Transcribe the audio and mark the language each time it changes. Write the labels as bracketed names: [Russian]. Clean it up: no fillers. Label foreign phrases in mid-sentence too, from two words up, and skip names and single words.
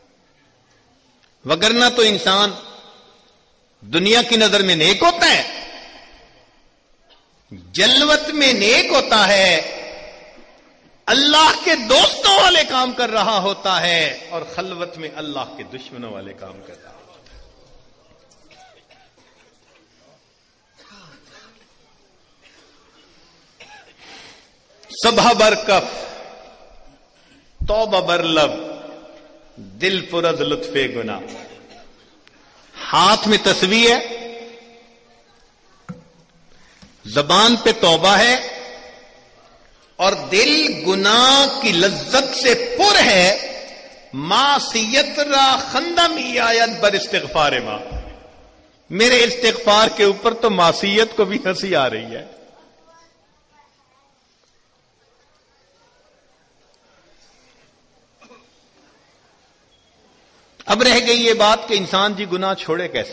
[Urdu] وگرنہ تو انسان دنیا کی نظر میں نیک ہوتا ہے، جلوت میں نیک ہوتا ہے، اللہ کے دوستوں والے کام کر رہا ہوتا ہے، اور خلوت میں اللہ کے دشمنوں والے کام کر رہا ہوتا ہے. [Persian] صبح برکف توبہ بر لب، دل پرز لطف گناہ. [Urdu] ہاتھ میں تسبیح ہے، زبان پہ توبہ ہے، اور دل گناہ کی لذت سے پر ہے. [Persian] معصیت را خندم آیت بر استغفار ما، [Urdu] میرے استغفار کے اوپر تو معصیت کو بھی ہنسی آ رہی ہے. اب رہ گئی یہ بات کہ انسان جی گناہ چھوڑے کیسے؟